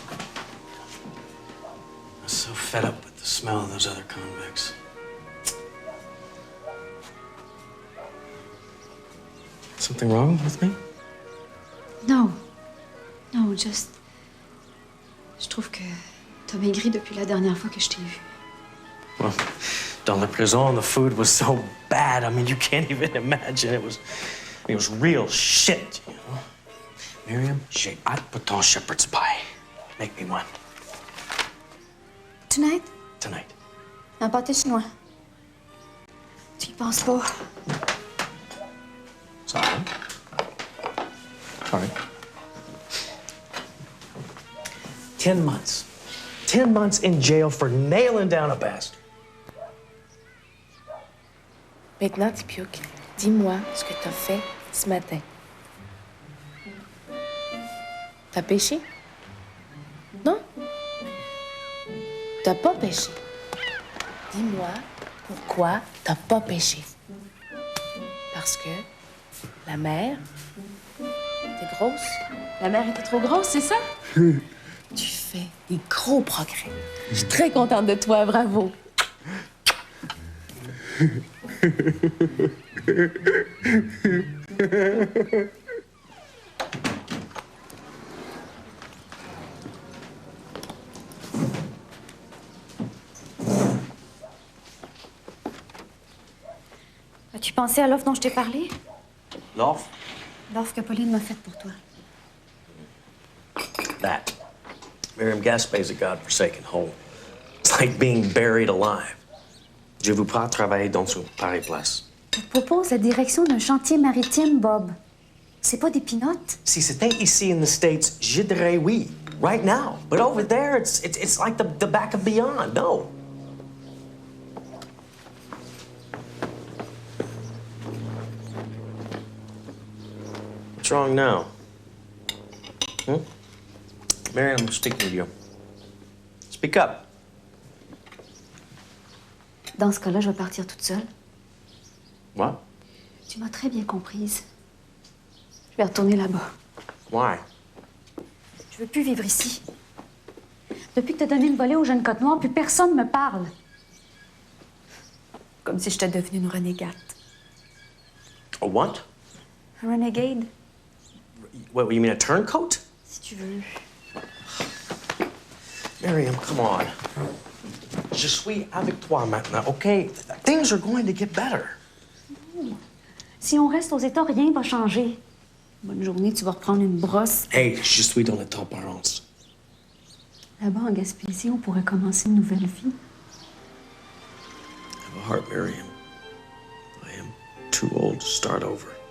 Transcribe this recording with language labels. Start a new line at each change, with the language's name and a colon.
English: I'm so fed up with the smell of those other convicts. Something wrong with me?
French: Non. Non, juste... Je trouve que t'as maigri depuis la dernière fois que je t'ai vu.
English: Well,
French: dans la prison,
English: the food was so bad. I mean, you can't even imagine. It was real shit, you know?
French: Miriam, j'ai hâte pour ton shepherd's pie.
English: Make me one. Tonight? Tonight.
French: Un pâté chinois. Tu y penses pas?
English: Sorry. Sorry. 10 months. 10 months in jail for nailing down a bastard.
French: Maintenant, Tipiouk, dis-moi ce que t'as fait ce matin. T'as pêché? Non? T'as pas pêché. Dis-moi pourquoi t'as pas pêché. Parce que la mer était grosse. La mer était trop grosse, c'est ça? Tu fais des gros progrès. Je suis très contente de toi, bravo. As-tu pensé à l'offre dont je t'ai parlé? L'offre? L'offre que Pauline m'a faite pour toi.
English: That. Miriam Gaspé's a godforsaken hole. It's like being buried alive.
French: Je vous pas travailler dans une pareille place. Je te propose la direction d'un chantier maritime, Bob. C'est pas des pinottes. Si c'était ici
English: in the States,
French: je dirais oui,
English: right now. But over there, it's like the back of beyond. No. What's wrong now? Miriam, I'm speaking to you. Speak up.
French: Dans ce cas-là, je vais partir toute seule.
English: What?
French: Tu m'as très bien comprise. Je vais retourner là-bas.
English: Why?
French: Je veux plus vivre ici. Depuis que t'as donné une volée au jeune Côte Noire, plus personne me parle. Comme si j'étais devenue une renégate.
English: A what?
French: Un renegade,
English: What, you mean a turncoat?
French: si tu veux.
English: Miriam, come on.
French: Je suis avec toi maintenant, okay?
English: Things are going to get better.
French: Si on reste aux États, rien va changer. Bonne journée, tu vas reprendre une brosse. Hey, je suis dans les transparences. Là-bas, en Gaspésie, on pourrait commencer une nouvelle vie.
English: I have a heart, Miriam. I am too old to start over.